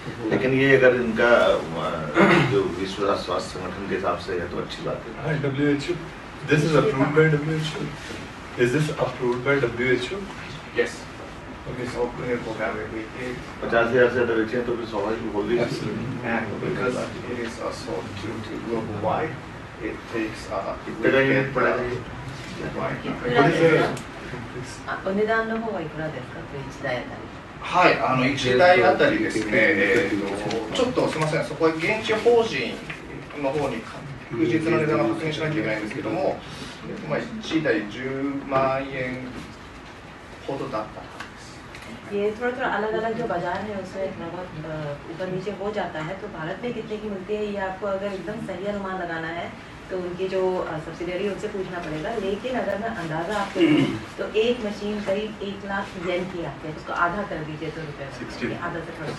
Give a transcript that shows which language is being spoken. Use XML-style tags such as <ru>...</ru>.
<hi>लेकिन ये अगर इनका जो विश्व स्वास्थ्य संगठन के हिसाब से है तो अच्छी बात है।</hi> <en>WHO, this is approved by WHO. Is this approved by WHO? Yes. Okay, so clinical availability.</en> <hi>50,000 से अधिक बच्चे हैं तो फिर स्वाभाविक बोल दी।</hi> <en>And because it is sold to global wide, it takes</en> <hi>कितने का यूनिट पड़ा है?</hi> <en>What is the</en> <ja>お値段の方はいくらですか、1台あたり。はい、1台あたりですね、ちょっとすみません、そこは現地法人の方に確実な値段を確認しなきゃいけないんですけども、まあ、1台10万円ほどだったはずです。</ja> <hi>ये थोड़ा थोड़ा अलग अलग जो बाजार है उसमें थोड़ा बहुत ऊपर नीचे हो जाता है। तो भारत में कितने की मिलती है ये आपको अगर एकदम सही अनुमान लगाना है तो उनकी जो सब्सिडरी उनसे पूछना पड़ेगा, लेकिन अगर मैं अंदाज़ा आपको दूँ तो एक मशीन करीब 1 लाख येन की आती है, उसको आधा कर दीजिए तो रुपये में, आधा से थोड़ा</hi>